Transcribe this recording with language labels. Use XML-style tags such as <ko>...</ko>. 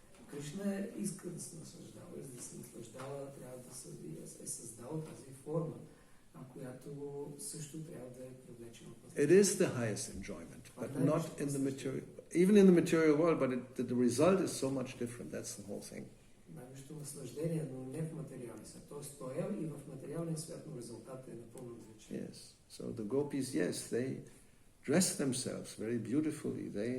<bg>Кришна иска да се наслаждава, и за да се наслаждава трябва да е създал тази форма, която също трябва да е привлечена от нас.</bg> <en>It is the highest enjoyment, but not in the material, even in the material world, but the result is so much different. That's the whole thing.</en> <bg>Най-висшето наслаждение, но не в материалния свят. Тоест, той е и в материалния свят, но резултатът е напълно различен.</bg> <en>Yes. So the gopis, yes, they dress themselves very beautifully.</en>